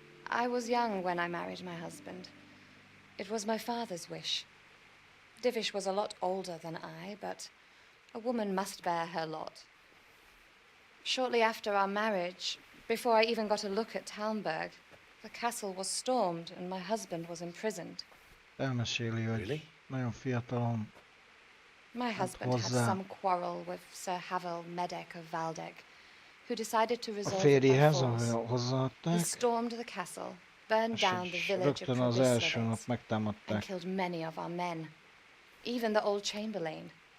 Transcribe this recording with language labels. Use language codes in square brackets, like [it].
[en] I was young when I married my husband. It was my father's wish. Divish was a lot older than I, but a woman must bear her lot. Shortly after our marriage, before I even got a look at Talmberg, the castle was stormed and my husband was imprisoned. [hu] Elmeséli, hogy nagyon fiatalon. [en] My husband had some quarrel with Sir Havel Medek of Valdek, who decided to resolve it by force. He stormed the castle, burned down the village of Provislavets, and killed many of our men, even the old chamberlain.